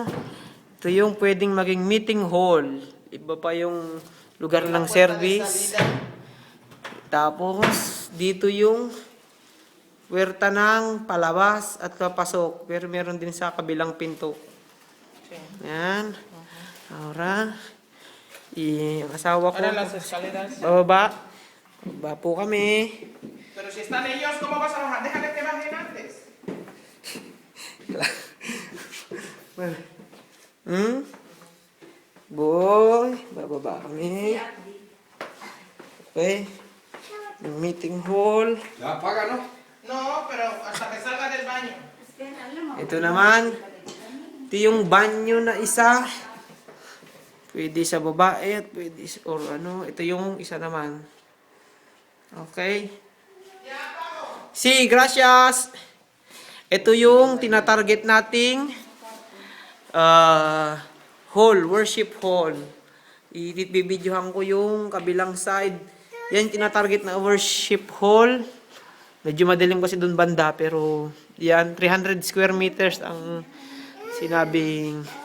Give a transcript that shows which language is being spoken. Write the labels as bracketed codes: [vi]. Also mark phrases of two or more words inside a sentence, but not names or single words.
[tl] Ito yung pwedeng maging meeting hall. Iba pa yung lugar ng service. Tapos, dito yung puwerta ng palabas at papasok. Pero meron din sa kabilang pinto. Yan. Ahora, ang asawa ko. [es] Para las escaleras. [tl] Bababa. Bababa po kami. [es] Pero si están ellos, ¿cómo vas a bajar? Déjale que bajen antes. [tl] Boy, bababa kami. Okay. Yung meeting hall. [es] Ya apaga, ¿no? No, pero hasta que salga del baño. [tl] Ito naman. Ito yung banyo na isa. Pwede sa babae at pwede or ano. Ito yung isa naman. Okay. [es] Sí, gracias. [tl] Ito yung tinatarget nating hall, [en] worship hall. [tl] Ibibidyohan ko yung kabilang side. Yan tinatarget na [en] worship hall. [tl] Medyo madilim kasi doon banda pero yan 300 [en] square meters [tl] ang sinabing.